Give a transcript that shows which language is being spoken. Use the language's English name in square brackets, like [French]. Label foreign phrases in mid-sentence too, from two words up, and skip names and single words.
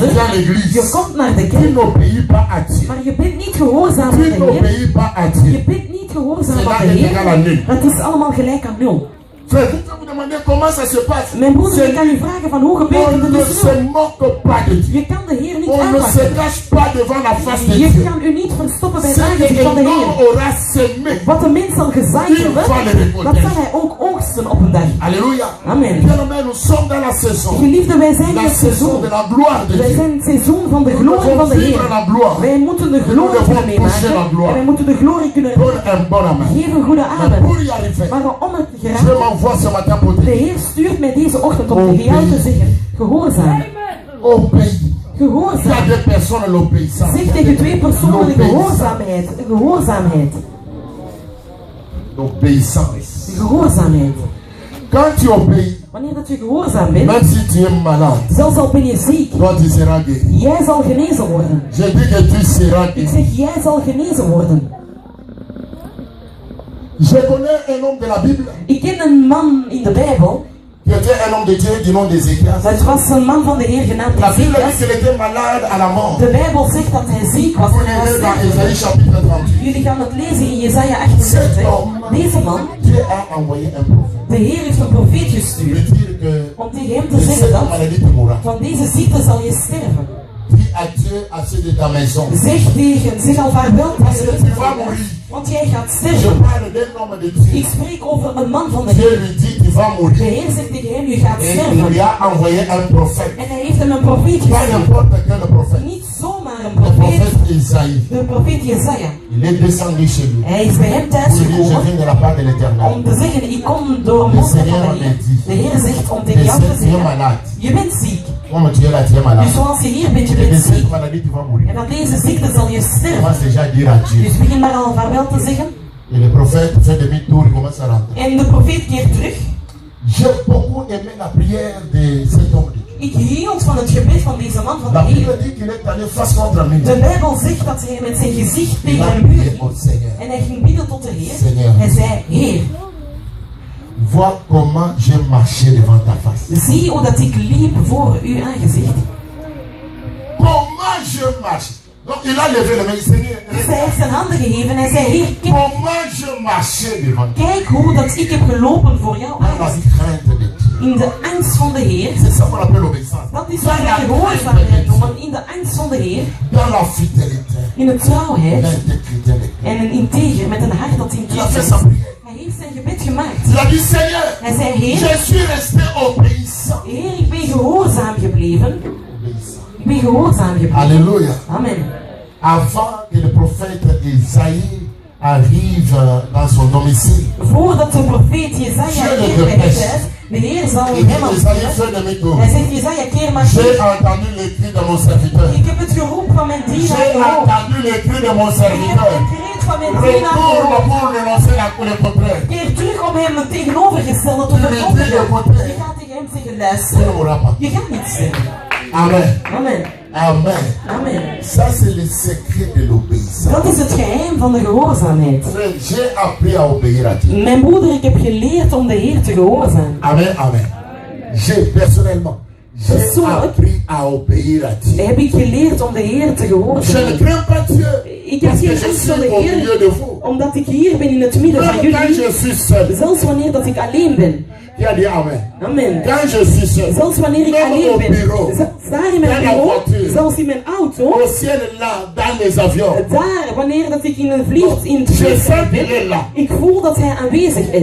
[French] viens à l'église. [Dutch] je komt naar de [French] Tu [Dutch] kerk, [French] n'obéis pas à Dieu. [Dutch] maar je bent niet gehoorzaam aan [French] Tu [Dutch] de Heer. [French] n'obéis pas à [Dutch] Je [French] Dieu. [Dutch] bent niet gehoorzaam [French] C'est là [Dutch] aan de [French] que égal à [Dutch] Heer. [French] nul. [Dutch] Het is allemaal gelijk aan nul. [French] Frère, je peux vous demander comment ça se passe. [Dutch] Mijn broeder, [French] C'est- [Dutch] ik kan u vragen van hoe gebeurt [French] On [Dutch] het? Het [French] ne [Dutch] is [French] se [Dutch] nul. [French] moque pas de Dieu. [Dutch] Je kan de Heer niet [French] On ne se [Dutch] aanpakken. [French] cache pas devant la face de [Dutch] Je [French] Dieu. [Dutch] kan u niet verstoppen bij het [French] Ce [Dutch] aangezicht van [French] que [Dutch] de [French] l'homme [Dutch] Heer. [French] aura semé. [Dutch] Wat de mens zal gezaaid [French] Il [Dutch] hebben, [French] va le récolter. [Dutch] dat zal hij ook oogsten op een dag. [French] Alléluia. Amen. Bien-aimés, nous sommes dans la saison. [Dutch] Geliefde, wij zijn in [French] La [Dutch] het [French] saison [Dutch] seizoen. [French] de la gloire de [Dutch] Wij [French] Dieu. [Dutch] zijn het seizoen van de [French] Nous [Dutch] glorie van [French] devons [Dutch] de [French] vivre [Dutch] Heer. [French] la gloire. [Dutch] Wij moeten de [French] Nous [Dutch] glorie [French] devons [Dutch] kunnen [French] toucher la [Dutch] meemaken. [French] gloire. [Dutch] En wij moeten de glorie kunnen [French] Donne un bon amen. [Dutch] geef een goede [French] Mais [Dutch] adem. [French] pour y arriver, [Dutch] Maar om het te [French] Dieu [Dutch] geraken, [French] m'envoie ce matin pour [Dutch] de [French] dire, [Dutch] Heer stuurt mij deze ochtend om tegen jou te zeggen, gehoorzaam. [French] obéis. Il y a [Dutch] Gehoorzaam. [French] deux personnes l'obéissance. [Dutch] Zeg tegen twee personen de gehoorzaamheid. De gehoorzaamheid. [French] L'obéissance. [Dutch] De gehoorzaamheid. [French] Quand tu obéis, [Dutch] Wanneer dat je gehoorzaam bent, [French] même si tu es malade, [Dutch] zelfs al ben je ziek, [French] toi tu seras guéri. [Dutch] jij zal genezen worden. [French] Je dis que tu seras [Dutch] Ik [French] guéri. [Dutch] zeg, jij zal genezen worden. [French] Je connais un homme de la Bible [Dutch] Ik ken een man in de Bijbel. [French] qui était un homme de Dieu du nom d'Ézéchias. [Dutch] Het was een man van de Heer genaamd [French] La Bible dit [Dutch] Ezekias. [French] qu'il était malade à la mort. [Dutch] De Bijbel zegt dat hij ziek was [French] Vous [Dutch] en hij was [French] lisez dans [Dutch] stervende. [French] Ésaïe chapitre 38. [Dutch] Jullie gaan het lezen in Jesaja 38. Deze man, [French] Dieu a envoyé un prophète. [Dutch] de Heer heeft een profeet [French] Il [Dutch] gestuurd [French] veut dire que [Dutch] om tegen hem te [French] de [Dutch] zeggen [French] cette [Dutch] dat [French] maladie tu mourras. [Dutch] van deze ziekte zal je sterven. [French] Dis à Dieu, à ceux de ta maison. [Dutch] Zeg al vaarwel aan je [French] Tu vas [Dutch] lichaam, [French] mourir. [Dutch] want jij gaat [French] Je [Dutch] sterven. [French] parle d'un homme de Dieu. [Dutch] Ik spreek over een man van de [French] Dieu [Dutch] Heer. [French] lui dit, tu vas [Dutch] De [French] mourir. [Dutch] Heer zegt tegen hem, je gaat [French] Et il [Dutch] sterven. [French] lui a envoyé un prophète. [Dutch] En hij heeft hem een profeet [French] Pas [Dutch] gestuurd. [French] n'importe quel prophète. [Dutch] Niet zomaar een [French] Le [Dutch] profeet, [French] prophète Isaïe. [Dutch] de profeet Jesaja. [French] Il est descendu chez lui. [Dutch] Hij is bij hem thuis [French] Pour lui dire, je [Dutch] gekomen [French] viens de la part de l'Éternel. [Dutch] om te zeggen, ik kom door een mond van de Heer. De Heer zegt om tegen jou te [French] Tu es [Dutch] zeggen, [French] malade. [Dutch] je bent ziek. [French] Comme tu es là, tu es malade. [Dutch] Dus zoals je hier bent, je [French] Et [Dutch] bent [French] de [Dutch] ziek. [French] cette maladie, tu vas mourir. [Dutch] En aan deze ziekte zal je sterven. [French] Commence déjà à dire à Dieu. [Dutch] Dus begin maar al vaarwel te zeggen. [French] Et le prophète fait demi-tour, il commence à rentrer. [Dutch] En de profeet keert terug. [French] J'ai beaucoup aimé la prière de cet homme de Dieu. [Dutch] Ik hield van het gebed van deze man van [French] La [Dutch] de [French] Bible [Dutch] Heer. [French] dit qu'il est allé face contre un mur. [Dutch] De Bijbel zegt dat hij met zijn gezicht [French] Il [Dutch] tegen [French] a [Dutch] een muur [French] prié [Dutch] ging. [French] au Seigneur. [Dutch] En hij ging bidden tot de Heer. [French] Seigneur. [Dutch] Hij zei, Heer, [French] Vois comment j'ai marché devant ta face. [Dutch] zie hoe dat ik liep voor uw aangezicht. [French] Comment je marche. Donc il a levé le main. Seigneur, [Dutch] Dus hij heeft zijn handen gegeven en hij zei, Heer, kijk, [French] comment je marchais devant toi. [Dutch] kijk hoe dat ik heb gelopen voor jou [French] Dans la [Dutch] aangezicht. [French] crainte de Dieu. [Dutch] In de angst van de Heer. [French] C'est ça qu'on appelle l'obéissance. [Dutch] Dat is wat wij gehoorzaamheid noemen. In de angst van de Heer. [French] Dans la fidélité. [Dutch] In de trouwheid. [French] L'intégrité de Dieu. [Dutch] En een integer met een hart dat in [French] Il a fait [Dutch] Christus [French] sa [Dutch] is. [French] prière. [Dutch] Hij heeft zijn gebed gemaakt. [French] Il a dit Seigneur, [Dutch] Hij zei, Heer, [French] je suis resté obéissant. [Dutch] Heer, ik ben gehoorzaam gebleven. [French] Obéissant. [Dutch] Ik ben gehoorzaam gebleven. [French] Alléluia. Amen. Avant que le prophète Isaïe arrive dans son domicile, [Dutch] Voordat de profeet Jesaja keert bij het huis, de Heer zal [French] il dit [Dutch] hem [French] Isaïe [Dutch] ontvangen. [French] fait demi-tour. [Dutch] Hij zegt, Jesaja, keer maar [French] J'ai [Dutch] terug. [French] entendu les cris de mon serviteur. [Dutch] Ik heb het geroep van mijn dienaar [French] J'ai [Dutch] gehoord. [French] entendu les cris de mon [Dutch] Ik heb [French] serviteur. [Dutch] het kreet van mijn dienaar [French] Retourne [Dutch] gehoord. [French] pour dénoncer le contraire. [Dutch] Keer terug om hem het tegenovergestelde te verkondigen. Je gaat tegen hem zeggen, [French] Tu [Dutch] luister, [French] ne mourras pas. [Dutch] je gaat niet sterven. Amen. Amen. Amen. Amen. [French] Ça, c'est le secret de l'obéissance. [Dutch] Dat is het geheim van de gehoorzaamheid. [French] Frère, j'ai appris à obéir à Dieu. [Dutch] Mijn broeder, ik heb geleerd om de Heer te gehoorzamen. Amen, amen. [French] J'ai personnellement, J'ai appris à obéir à Dieu. [Dutch] heb ik geleerd om de Heer te [French] Je ne [Dutch] gehoorzamen. [French] crains pas Dieu. [Dutch] Ik heb [French] Parce que [Dutch] geen [French] je [Dutch] angst voor [French] suis [Dutch] de [French] au milieu [Dutch] Heer, [French] de vous. [Dutch] omdat ik hier ben in het midden van [French] Même quand [Dutch] jullie. [French] je suis seul. [Dutch] Zelfs wanneer dat ik alleen ben. [French] Qui a dit Amen? Amen. Quand je suis seul. [Dutch] Zelfs wanneer ik [French] Même [Dutch] alleen [French] au [Dutch] ben. [French] bureau. [Dutch] Daar in mijn [French] Dans la [Dutch] bureau, [French] voiture. [Dutch] zelfs in mijn auto. [French] Au ciel là, dans les avions. [Dutch] Daar, wanneer dat ik in een vliegtuig in het [French] Je [Dutch] vliegtuig [French] sens qu'il [Dutch] ben. [French] est là. [Dutch] Ik voel dat hij aanwezig is.